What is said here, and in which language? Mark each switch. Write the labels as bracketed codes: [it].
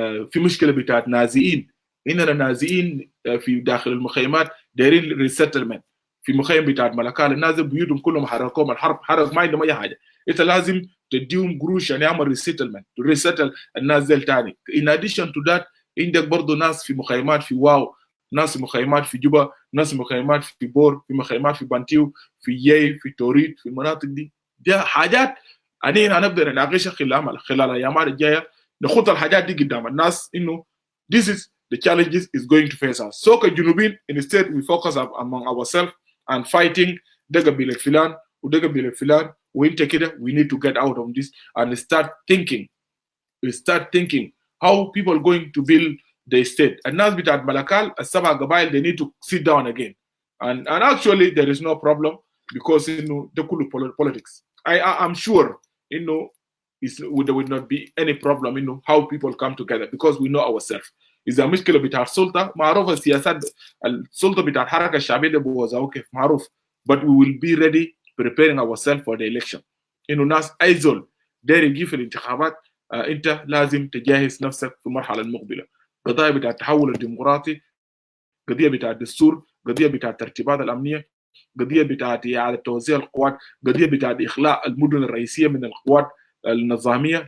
[ar] في مشكله بتاعت نازئين. اننا نازئين في داخل المخيمات دايرين ريسيتلمنت في مخيم بتاعت ملكال. الناس بيوتهم كلهم حرقوهم، الحرب حرق ما عندهم اي حاجه. انت لازم تديهم قروش عشان يعمل ريسيتلمنت ريسيتل الناس دي تاني. [en] in addition to that [ar] عندك برضه ناس في مخيمات في واو، ناس في مخيمات في جوبا، ناس في مخيمات في بور، في مخيمات في بانتيو، في يي، في توريد، في المناطق دي. دي حاجات أنا هنبدا نناقشها خلال الايام الجايه، نخط الحاجات دي قدام الناس انه [en] this is the challenges is going to face us. [ar] So كجنوبين [en] instead we focus among ourselves and fighting [ar] ده قبيله فلان وده قبيله فلان وانت كده. [en] We need to get out of this and start thinking how people are going to build the state. [ar] الناس بتاعت ملكال السبع قبائل [en] they need to sit down again and actually there is no problem because [ar] انه ده كله [en] politics. I'm sure انه there will not be any problem انه how people come together because we know ourselves. [ar] إذا مشكلة بتاعت السلطة معروفة، السياسات السلطة بتاعت الحركة الشعبية ده بوزعوه كيف معروف. [en] but we will be ready preparing ourselves for the election. [ar] إنه ناس أي زول داير يجي في الانتخابات أنت لازم تجهز نفسك في المرحلة المقبلة. قضايا بتاعت التحول الديمقراطي، قضية بتاعت الدستور، قضية بتاعت الترتيبات الأمنية، قضية بتاعت إعادة توزيع القوات، قضية بتاعت إخلاء المدن الرئيسية من القوات النظامية.